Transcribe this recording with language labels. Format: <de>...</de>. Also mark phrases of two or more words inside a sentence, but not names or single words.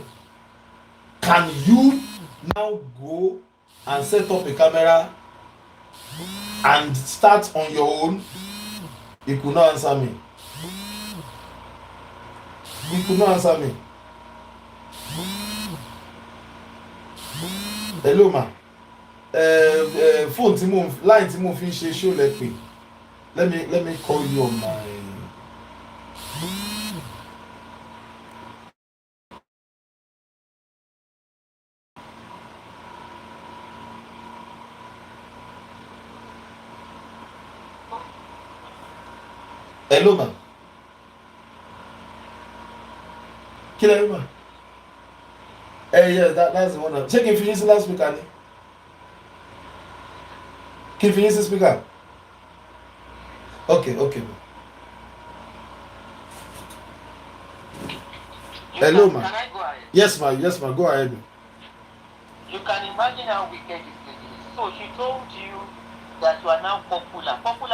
<en>Can you now go and set up a camera and start on your own? He could not answer me. Hello ma.</en> <yo>Phone tí mo line tí mo fi ń ṣe show lẹ́pẹ̀.</yo> <en>Let me call you on my. Hello ma.</en> <yo>Kí lẹ rí ma?</yo> <en>Yes, that's the one.</en> <yo>Ṣé kí n fi yín sí loudspeaker ni? Kí n fi yín sí speaker? Okay.</yo> <en>Hello ma. Can I go ahead? Yes ma, go ahead. You can imagine how wicked this lady is. So she told you that you are now popular.</en>